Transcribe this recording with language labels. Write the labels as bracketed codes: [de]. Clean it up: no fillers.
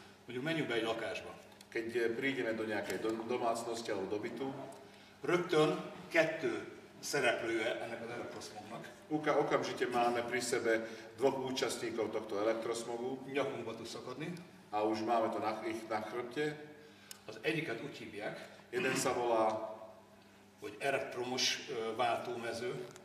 [hu] mondjuk menjünk be egy lakásba. [sk] keď prídeme do nejakej domácnosti alebo do bytu, [hu] Rögtön kettő szereplője ennek az elektroszmognak. [sk] okamžite máme pri sebe dvoch účastníkov tohto elektrosmogu [hu] Nyakunkba tud szakadni. [sk] a už máme to ich na chrbte. [hu] Az egyiket úgy hívják, [sk] Jeden sa volá [hu] hogy elektromos váltómező,